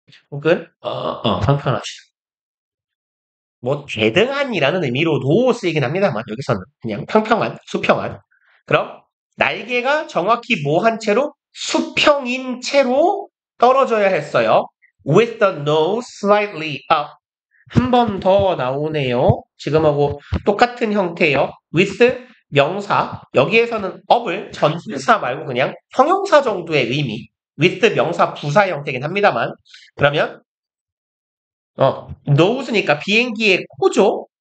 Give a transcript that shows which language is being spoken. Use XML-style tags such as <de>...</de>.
<ko>혹은 평평하시다. 뭐 대등한이라는 의미로도 쓰이긴 합니다만 여기서는 그냥 평평한, 수평한. 그럼 날개가 정확히 뭐 한 채로 수평인 채로 떨어져야 했어요.</ko> <en>With the nose slightly up.</en> <ko>한 번 더 나오네요. 지금하고 똑같은 형태예요. with 명사. 여기에서는 up을 전치사 말고 그냥 형용사 정도의 의미. with 명사 부사 형태긴 합니다만. 그러면 nose니까 비행기의 코죠.</ko>